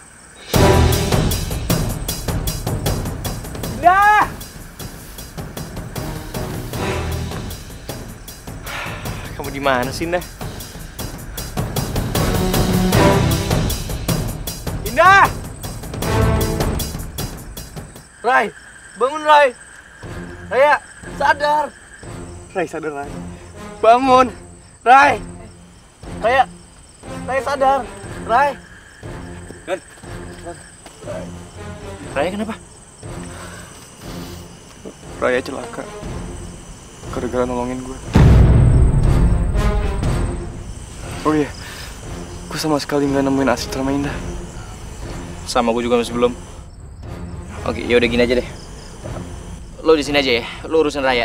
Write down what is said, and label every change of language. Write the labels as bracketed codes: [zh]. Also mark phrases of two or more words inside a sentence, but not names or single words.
[id] Indah! Kamu di mana sih, Indah? Indah! Rai, bangun Rai. Raya, sadar. Rai, sadar Rai. Bangun. Rai. Raya, Rai sadar. Rai. Raya kenapa? Raya celaka. Gara-gara nolongin gue. Oh iya, gue sama sekali nggak nemuin Astrid sama Indah. Sama gue juga masih belum. Oke, ya udah gini aja deh. Lo di sini aja ya. Lo urusin Raya.